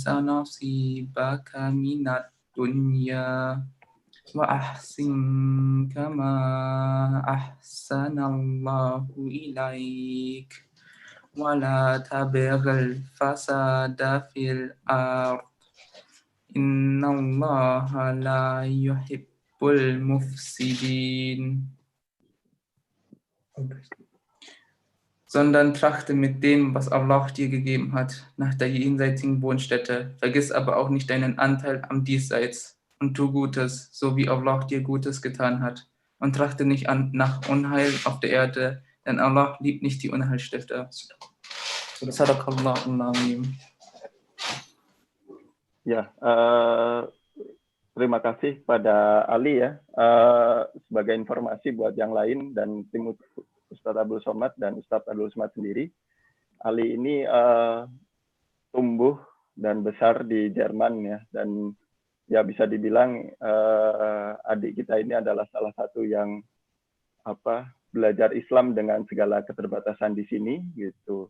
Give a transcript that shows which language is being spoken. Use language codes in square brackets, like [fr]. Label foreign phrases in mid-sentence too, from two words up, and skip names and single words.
[ar] نصيبك من الدنيا وأحسن كما أحسن الله إليك ولا تبغ الفساد في الأرض إن الله لا يحب المفسدين. [de] Sondern trachte mit dem, was Allah dir gegeben hat, nach der jenseitigen Wohnstätte. Vergiss aber auch nicht deinen Anteil am Diesseits und tu Gutes, so wie Allah dir Gutes getan hat. Und trachte nicht nach Unheil auf der Erde, denn Allah liebt nicht die Unheilstifter. [ar] صدق الله العظيم. [id] Ya, terima kasih pada Ali ya. Sebagai informasi buat yang lain dan tim Ustadz Abdul Somad dan Ustadz Abdul Somad sendiri, Ali ini tumbuh dan besar di Jerman ya, dan ya bisa dibilang adik kita ini adalah salah satu yang belajar Islam dengan segala keterbatasan di sini gitu.